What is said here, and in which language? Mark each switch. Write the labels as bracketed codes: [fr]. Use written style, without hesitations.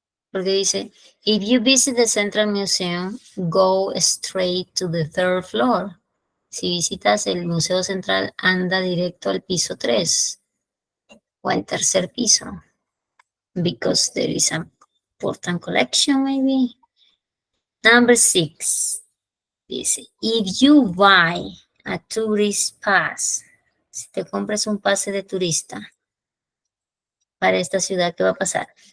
[es] Porque dice, [en] if you visit the Central Museum, go straight to the 3rd floor. [es] Si visitas el Museo Central, anda directo al piso 3 o al tercer piso. [en] Because there is an important collection, maybe. Number 6. [es] Dice, [en] if you buy a tourist pass, [es] si te compras un pase de turista para esta ciudad, ¿qué va a pasar?